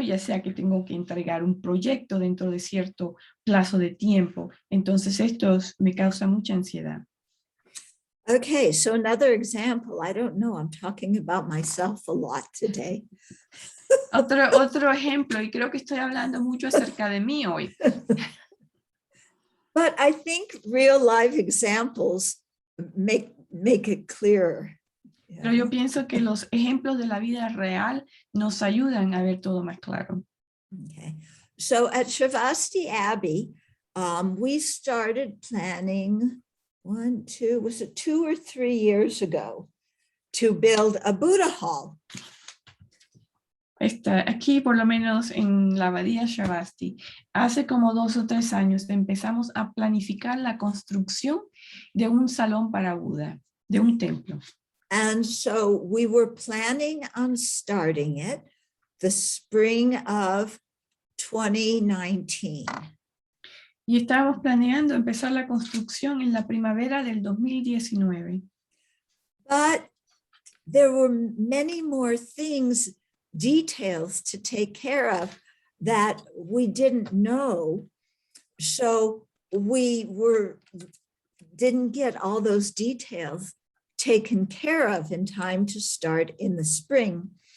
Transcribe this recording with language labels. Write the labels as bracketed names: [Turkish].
[Spanish] Ya sea que tengo que entregar un proyecto dentro de cierto plazo de tiempo. Entonces esto me causa mucha ansiedad. [English] Okay, so another example, I don't know, I'm talking about myself a lot today. [Spanish] Otro ejemplo, y creo que estoy hablando mucho acerca de mí hoy. [English] But I think real life examples make it clearer. [Spanish] Pero yo pienso que los ejemplos de la vida real nos ayudan a ver todo más claro. [English] Okay, so at Shrivasti Abbey, we started planning 2 or 3 years ago to build a Buddha hall. [Spanish] Aquí, por lo menos en la abadía Shrivasti, hace como 2 o 3 años empezamos a planificar la construcción de un salón para Buda, de un templo. [English] And so we were planning on starting it the spring of 2019. [Spanish] Y estábamos planeando empezar la construcción en la primavera del 2019. [English] But there were many more things, details to take care of that we didn't know. So we didn't get all those details taken care of in time to start in the spring.